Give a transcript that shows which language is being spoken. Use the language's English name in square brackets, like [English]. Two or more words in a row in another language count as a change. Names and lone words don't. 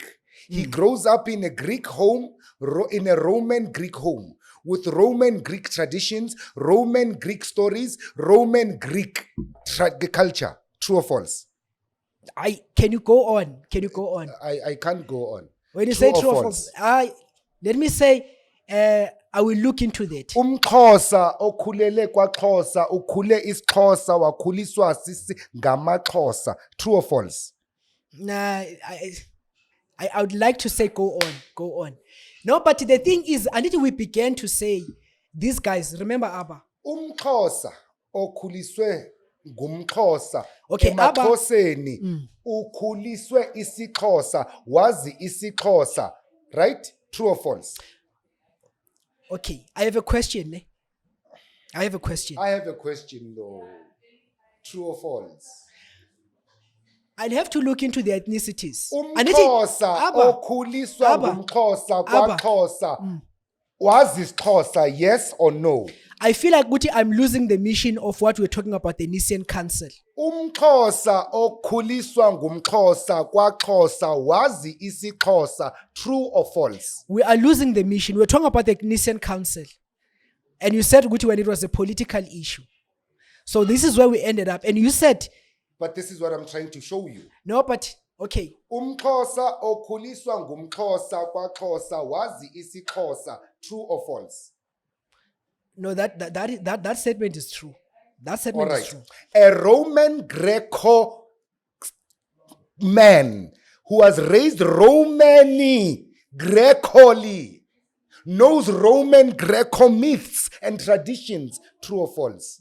[English] He grows up in a Greek home, in a Roman Greek home, with Roman Greek traditions, Roman Greek stories, Roman Greek culture. True or false? Can you go on? I can't go on. When you say true or false, let me say, I will look into that. [Xhosa] Umxhosa okhulele kwaXhosa ukhule isiXhosa wakhuliswa sisi ngamaXhosa. [English] True or false? Nah, I would like to say go on. No, but the thing is, until we began to say, these guys, remember Abba? [Xhosa] Umxhosa okhuliswe ngumXhosa. [English] Okay, aba- [Xhosa] emaXhoseni ukhuliswe isiXhosa, wazi isiXhosa, [English] right? True or false? Okay, I have a question. I have a question. I have a question though. True or false? I'll have to look into the ethnicities. [Xhosa] Andithi, umXhosa Aba, okhuliswa Aba, ngumXhosa Aba. kwaXhosa wazi isiXhosa, [English] yes or no? I feel like Guti, I'm losing the mission of what we're talking about, the Nicene Council. [Xhosa] umXhosa okhuliswa ngumXhosa kwaXhosa wazi isiXhosa, [English] true or false? We are losing the mission. We're talking about the Nicene Council. And you said, Guti, when it was a political issue. So this is where we ended up. And you said, But this is what I'm trying to show you. no, but, okay. [Xhosa] umXhosa okhuliswa ngumXhosa kwaXhosa wazi isiXhosa, [English] true or false? No, that statement is true. That All statement is right. true. A Roman Greco man who was raised Romani, Grecoli, knows Roman Greco myths and traditions, true or false?